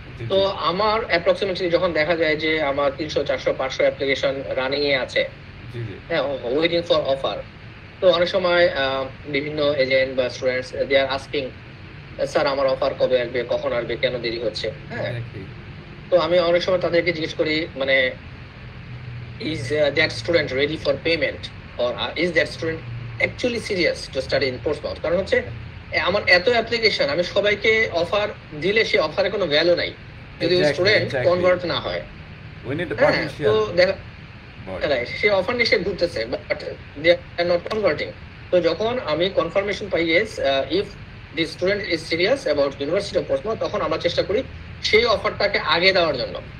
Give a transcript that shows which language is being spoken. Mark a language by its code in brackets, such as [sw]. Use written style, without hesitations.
[bn] তো আমার অ্যাপ্রক্সিমেটলি যখন দেখা যায় যে আমার 300, 400, 500 অ্যাপ্লিকেশন রানিং এ আছে, হ্যাঁ, [en] Waiting for offer. [bn] তো অনেক সময় বিভিন্ন এজেন্ট বা স্টুডেন্টস [en] they are asking, [bn] স্যার আমার অফার কবে আসবে, কখন আসবে, কেন দেরি হচ্ছে। হ্যাঁ, তো আমি অনেক সময় তাদেরকে জিজ্ঞেস করি, মানে [en] is that student ready for payment, or is that student actually serious to study in Portsmouth? [bn] কারণ হচ্ছে আমার এত অ্যাপ্লিকেশন, আমি সবাইকে অফার দিলে সে অফারে কোনো ভ্যালু নাই যদি স্টুডেন্ট কনভার্ট না হয়। তো দেখা সে অফার নিয়ে সে ঘুরতেছে, [en] But they are not converting. [bn] তো যখন আমি confirmation pi [en] yes if the student is serious about university of Portsmouth, [bn] তখন আমরা চেষ্টা করি সেই অফারটাকে আগে দেওয়ার জন্য।